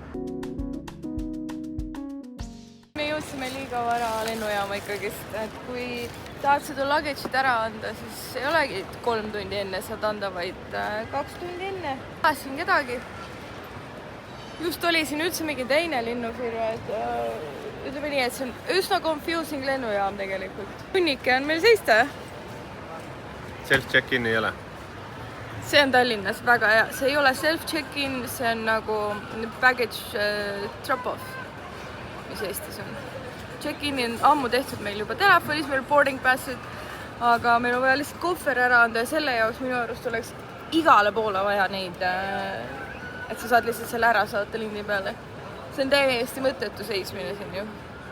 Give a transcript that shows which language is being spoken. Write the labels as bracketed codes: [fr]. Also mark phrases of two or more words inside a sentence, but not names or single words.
[et] Me jõudsime liiga vara lennujaama ikkagist, et kui tahad seda luggageit ära anda, siis ei olegi 3 tundi enne saad anda, vaid 2 tundi enne. Siin kedagi. Just oli siin üldse mingi teine linnufirma, et ütleme nii, et see on üsna confusing lennujaam tegelikult. Tunnike on meil seista, jah? Self-check-in ei ole? See on Tallinnas väga hea. See ei ole self-check-in, see on nagu [en] baggage drop-off, [et] mis Eestis on. Check-in on ammu tehtud meil juba telefonis, meil [en] boarding passid, [et] aga meil on vaja lihtsalt kohver ära anda ja selle jaoks minu arust oleks igale poole vaja neid, et sa saad lihtsalt selle ära saata lindi peale. See on täiesti mõttetu seismine siin ju.